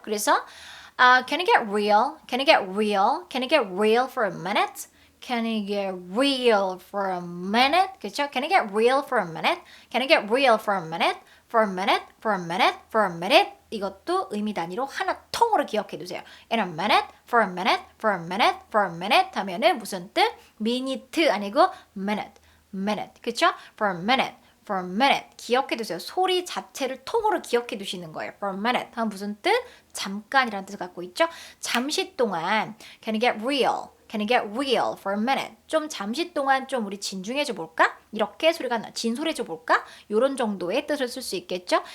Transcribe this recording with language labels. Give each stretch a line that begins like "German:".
Korean: 그래서
English: can you get real? Can you get real? Can you get real for a minute? Can you get real for a minute?
Korean: 그쵸?
English: Can you get real for a minute? Can you get real for a minute? For a minute? For a minute? For a minute?
Korean: 이것도 의미 단위로 하나 통으로 기억해 두세요.
English: In a minute? For a minute? For a minute? For a minute? 하면은 무슨 뜻? minute
Korean: 아니고 minute. 그쵸?
English: For a minute. For a minute.
Korean: 기억해 두세요. 소리 자체를 통으로 기억해 두시는 거예요.
English: For a minute.
Korean: 하면 무슨 뜻? 잠깐이라는 뜻을 갖고 있죠. 잠시 동안
English: Can you get real? Can you get real for a minute?
Korean: 좀 잠시 동안 좀 우리 진중해져 볼까? 이렇게 소리가 진솔해져 볼까? 이런 정도의 뜻을 쓸 수 있겠죠.